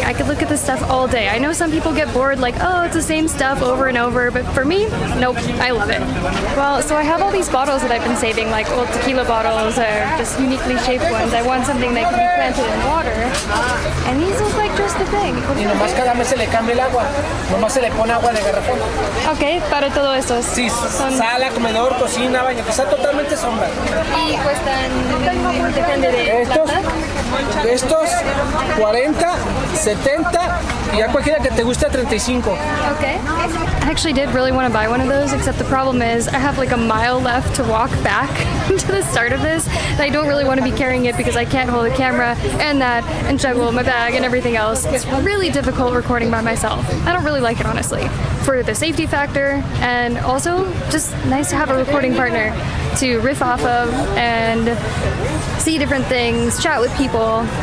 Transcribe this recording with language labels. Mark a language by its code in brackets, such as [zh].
[en] I could look at this stuff all day. I know some people get bored, like, oh, it's the same stuff over and over, but for me, nope, I love it. Well, so I have all these bottles that I've been saving, like old tequila bottles or just uniquely shaped ones. I want something that can be planted in water, and these look like just the thing. [es] Y nomás cada mes se le cambia el agua, nomás se le pone agua de garrafón. Ok, para todo esto. Sí, sala, comedor, cocina, baño, que está totalmente sombra. Y cuestan, depende de Estos 40, 70 y a cualquiera que te guste 35. [en] Okay. I actually did really want to buy one of those, except the problem is I have like a mile left to walk back to the start of this, and I don't really want to be carrying it because I can't hold a camera and that and juggle my bag and everything else. It's really difficult recording by myself. I don't really like it, honestly, for the safety factor, and also just nice to have a recording partner to riff off of and see different things, chat with people.